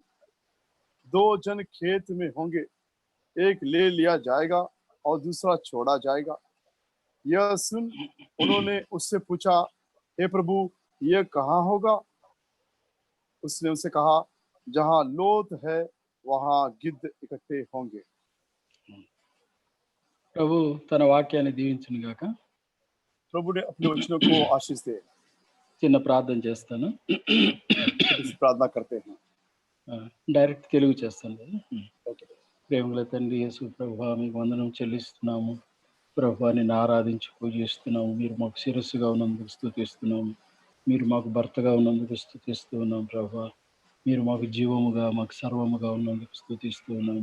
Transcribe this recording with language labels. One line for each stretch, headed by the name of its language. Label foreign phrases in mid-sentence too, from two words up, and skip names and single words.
Hindi: दो जन खेत में होंगे, एक ले लिया जाएगा और दूसरा छोड़ा जाएगा। यह सुन उन्होंने उससे पूछा, हे प्रभु यह कहाँ होगा? उसने उनसे कहा, जहां लोथ है वहां गिद्ध इकट्ठे होंगे।
Telugu: ప్రభు తన వాక్యాన్ని దీవించును గాక.
Hindi: प्रभु ने अपने वचनों को आशीष दे।
Telugu: చిన్న ప్రార్థన చేస్తాను.
Hindi: प्रार्थना करते हैं।
Telugu: డైరెక్ట్ తెలుగు చేస్తాను కదా. ప్రేమగల తండ్రి యేసు ప్రభువా, మీకు వందనం చెల్లిస్తున్నాము. ప్రభువా, నిన్ను ఆరాధించి పూజిస్తున్నాము. మీరు మాకు శిరస్సుగా ఉన్నందుకు స్తుతిస్తున్నాము. మీరు మాకు భర్తగా ఉన్నందుకు స్తుతిస్తూ ఉన్నాం. ప్రభువా, మీరు మాకు జీవముగా మాకు సర్వముగా ఉన్నందుకు స్తుతిస్తూ ఉన్నాము.